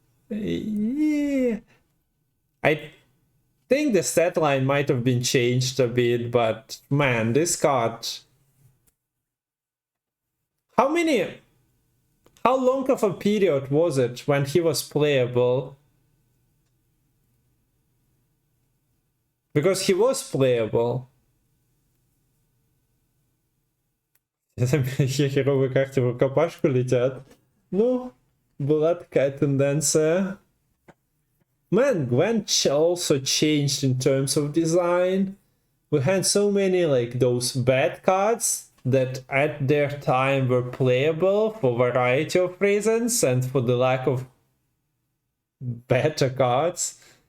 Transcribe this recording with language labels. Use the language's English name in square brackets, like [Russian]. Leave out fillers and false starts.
[English] Yeah. I think the stat line might have been changed a bit, but man, this card... How long of a period was it when he was playable? Because he was playable. [Russian] Херовые карты в рукопашку летят. Ну, была такая тенденция. [English] Man, Gwent also changed in terms of design. We had so many like those bad cards that at their time were playable for a variety of reasons and for the lack of better cards.